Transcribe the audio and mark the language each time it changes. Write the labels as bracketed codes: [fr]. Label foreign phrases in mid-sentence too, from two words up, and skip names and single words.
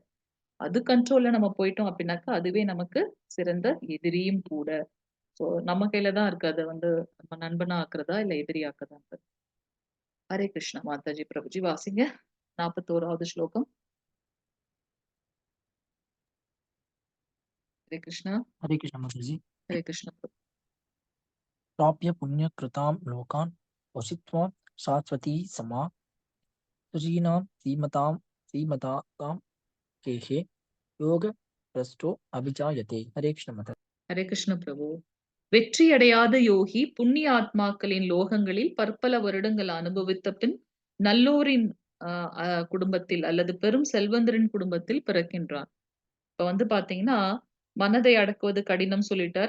[ta] அது கண்ட்ரோல்ல நம்ம போயிட்டோம் அப்டின்னாக்கா, அதுவே நமக்கு சிறந்த எதிரியும் கூட. ஸோ நம்ம கையில தான் இருக்கு. அத வந்து நம்ம நண்பனா ஆக்குறதா, இல்ல எதிரியாக்குறதான்றது. ஹரே கிருஷ்ணா மாதாஜி பிரபுஜி வாசிங்க. 41வது ஸ்லோகம். ஹரே கிருஷ்ணா, [sa] हरे कृष्ण माता जी। [ta] ஹரே கிருஷ்ணா பிரபு. [sa] प्राप्य पुण्यकृतां लोकान् वसित्वा शाश्वती समा शुचीनां श्रीमतां केहे योगभ्रष्टो अभिजायते. हरे कृष्ण माता. [ta] ஹரே கிருஷ்ண பிரபு. வெற்றி அடையாத யோகி புண்ணிய ஆத்மாக்களின் லோகங்களில் பற்பல வருடங்கள் அனுபவித்த பின் நல்லோரின் குடும்பத்தில் அல்லது பெரும் செல்வந்தரின் குடும்பத்தில் பிறக்கின்றான். இப்ப வந்து பாத்தீங்கன்னா, மனதை அடக்குவது கடினம் சொல்லிட்டாரு.